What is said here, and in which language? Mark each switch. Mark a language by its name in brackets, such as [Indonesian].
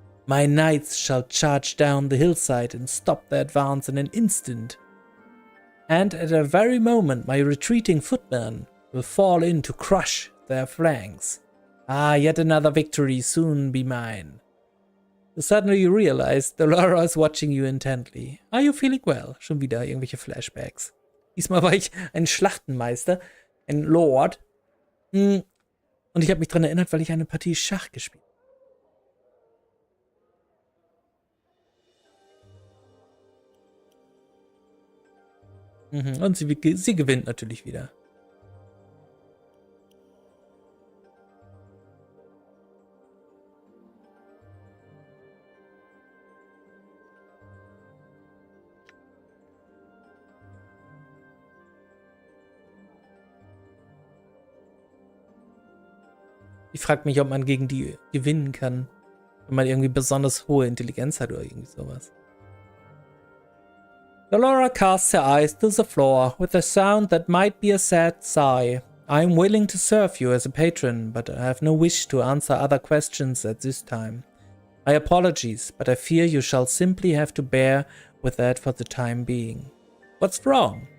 [English] My knights shall charge down the hillside and stop their advance in an instant. And at a very moment my retreating footmen will fall in to crush their flanks. Ah, yet another victory soon be mine. Suddenly you realize Delora is watching you intently. Are you feeling well? [German] Schon wieder irgendwelche Flashbacks. Diesmal war ich ein Schlachtenmeister, ein Lord. Und ich habe mich daran erinnert, weil ich eine Partie Schach gespielt habe. Und sie gewinnt natürlich wieder. Ich frage mich, ob man gegen die gewinnen kann, wenn man irgendwie besonders hohe Intelligenz hat oder irgendwie sowas. [English] Delora casts her eyes to the floor with a sound that might be a sad sigh. I am willing to serve you as a patron, but I have no wish to answer other questions at this time. My apologies, but I fear you shall simply have to bear with that for the time being. What's wrong?